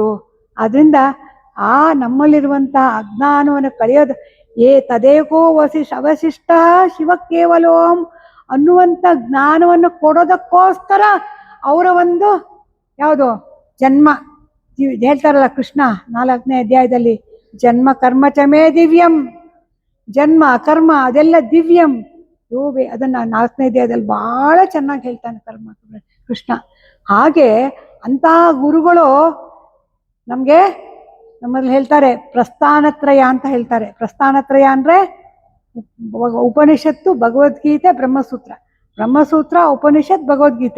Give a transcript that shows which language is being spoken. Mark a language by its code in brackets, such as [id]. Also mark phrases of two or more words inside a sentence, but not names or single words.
[kn] ಅದರಿಂದ ನಮ್ಮಲ್ಲಿರುವಂಥ ಅಜ್ಞಾನವನ್ನು ಕಳೆಯೋದು [sa] ತದೇಕೋ ಅವಶಿಷ್ಟ ಶಿವ ಕೇವಲೋಹಂ [kn] ಅನ್ನುವಂಥ ಜ್ಞಾನವನ್ನು ಕೊಡೋದಕ್ಕೋಸ್ಕರ ಅವರ ಒಂದು ಯಾವುದು ಜನ್ಮ ಹೇಳ್ತಾರಲ್ಲ ಕೃಷ್ಣ 4ನೇ ಅಧ್ಯಾಯದಲ್ಲಿ, [sa] ಜನ್ಮ ಕರ್ಮ ಚಮೇ ದಿವ್ಯಂ, [kn] ಜನ್ಮ ಕರ್ಮ ಅದೆಲ್ಲ ದಿವ್ಯಂ ಯೋಬೆ, ಅದನ್ನು 4ನೇ ಅಧ್ಯಾಯದಲ್ಲಿ ಬಹಳ ಚೆನ್ನಾಗಿ ಹೇಳ್ತಾನೆ ಕೃಷ್ಣ. ಹಾಗೆ ಅಂತಹ ಗುರುಗಳು ನಮ್ಮಲ್ಲಿ ಹೇಳ್ತಾರೆ ಪ್ರಸ್ಥಾನತ್ರಯ ಅಂತ ಹೇಳ್ತಾರೆ. ಪ್ರಸ್ಥಾನತ್ರಯ ಅಂದರೆ ಉಪನಿಷತ್ತು, ಭಗವದ್ಗೀತೆ, ಬ್ರಹ್ಮಸೂತ್ರ, ಉಪನಿಷತ್, ಭಗವದ್ಗೀತೆ.